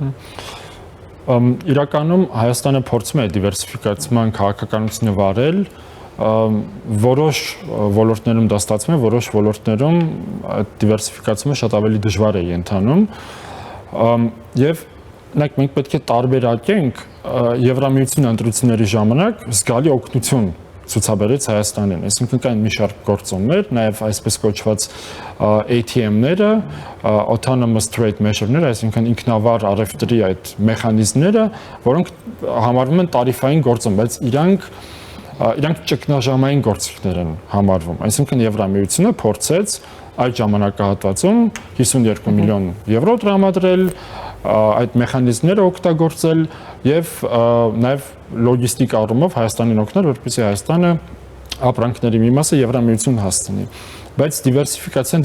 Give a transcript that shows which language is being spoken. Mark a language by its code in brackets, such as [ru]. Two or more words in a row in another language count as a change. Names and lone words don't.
[hy] Իրականում Հայաստանը փորձում է դիվերսիֆիկացիան քաղաքականությունը վարել, որոշ ոլորտներում դա ստացվում է, որոշ ոլորտներում այդ դիվերսիֆիկացումը շատ ավելի դժվար է ընթանում։ Եվ մենք պետք է տարբերակենք Եվրամիության ընտրությունների ժամանակ զգալի օգնություն ցուցաբերեց Հայաստանին, այսինքն կային մի շարք գործոններ, նաև այսպես կոչված ATM-ները, [en] autonomous trade measure-ները, [hy] այսինքն ինքնավար առևտրի այդ մեխանիզմները, որոնք համարվում են տարիֆային գործոն, բայց իրանք ճգնաժամային գործիքներ են համարվում, այսինքն Եվրամիությունը փորձեց այդ ժամանակահատվածում 52 միլիոն եվրո տրամադրել, այդ մեխանիզմները օգտագործել եւ նաեւ լոգիստիկ առումով Հայաստանին օգնել, որպեսզի Հայաստանը ապրանքների մի մասը Եվրամիություն հասցնի։ Բայց դիվերսիֆիկացիան